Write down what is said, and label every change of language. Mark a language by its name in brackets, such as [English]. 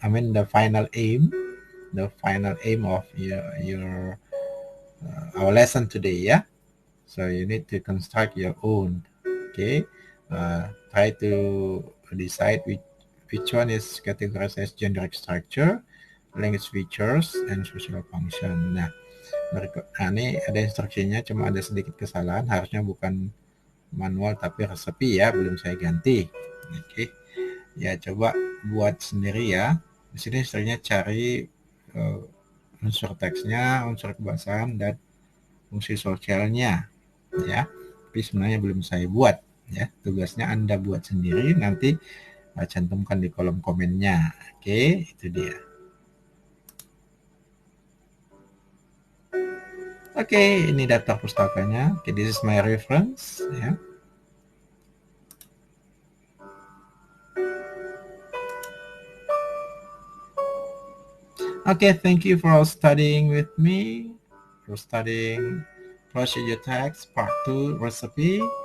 [English] I mean the final aim of your our lesson today, yeah. So you need to construct your own. Okay. Try to decide which one is categorized as generic structure, language features, and social function. [Indonesian] Nah, ini ada instruksinya, cuma ada sedikit kesalahan. Harusnya bukan manual tapi resepi, ya. Belum saya ganti. Oke. Ya, coba buat sendiri, ya. Di sini instruksinya cari unsur teksnya, unsur kebahasaan, dan fungsi sosialnya, ya. Tapi sebenarnya belum saya buat, ya. Tugasnya Anda buat sendiri, nanti cantumkan di kolom komennya. Oke, itu dia. Oke, ini daftar pustakanya. [English] Oke, this is my reference, ya. Okay, thank you for studying with me. For studying procedure text part 2 recipe.